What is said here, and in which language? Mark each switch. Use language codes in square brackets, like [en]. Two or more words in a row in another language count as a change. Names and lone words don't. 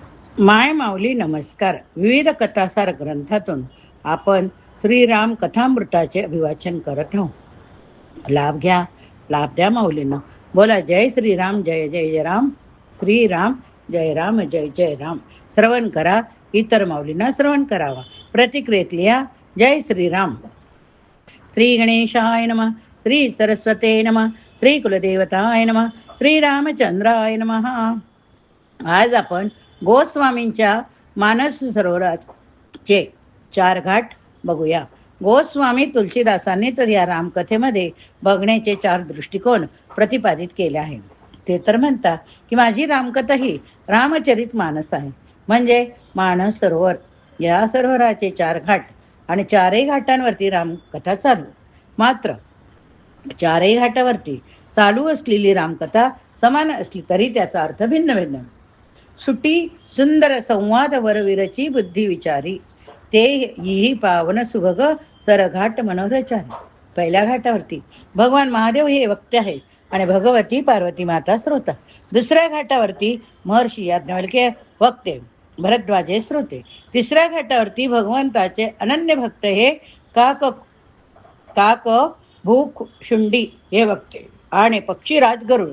[mr] माय माऊली नमस्कार. विविध कथासार ग्रंथातून आपण श्रीराम कथामृताचे अभिवाचन करत आहोत. लाभ घ्या, लाभ द्या माऊलींना. बोला जय श्रीराम, जय जय जय राम. श्रीराम जय राम, जय जय राम. श्रवण करा, इतर माऊलींना श्रवण करावा. प्रतिक्रियेत लिहा जय श्रीराम. [sa] श्री गणेशाय नमः, श्री सरस्वते नमः, श्री कुलदेवताय नमः, श्री रामचंद्राय नमः. [mr] आज आपण गोस्वामींच्या मानस सरोवराचे 4 घाट बघूया. गोस्वामी तुलसीदासांनी तर या रामकथेमध्ये बघण्याचे 4 दृष्टिकोन प्रतिपादित केले आहे. ते तर म्हणतात की माझी रामकथा ही रामचरित मानस आहे, म्हणजे मानस सरोवर. या सरोवराचे 4 घाट आणि 4ही घाटांवरती रामकथा चालू. मात्र 4ही घाटावरती चालू असलेली रामकथा समान असली तरी त्याचा अर्थ भिन्न भिन्न. [awa] सुटी सुंदर संवाद वरवीरची बुद्धी विचारी, ते ही पावन सुभग सरघाट मनोरचारी. [mr] पहिल्या घाटावरती भगवान महादेव हे वक्ते आहेत आणि भगवती पार्वती माता श्रोता. दुसऱ्या घाटावरती महर्षी याज्ञवल्क्य वक्ते, भरद्वाजे श्रोते. तिसऱ्या घाटावरती भगवंताचे अनन्य भक्त हे काक काक भूक शुंडी हे वक्ते आणि पक्षीराज गरुड.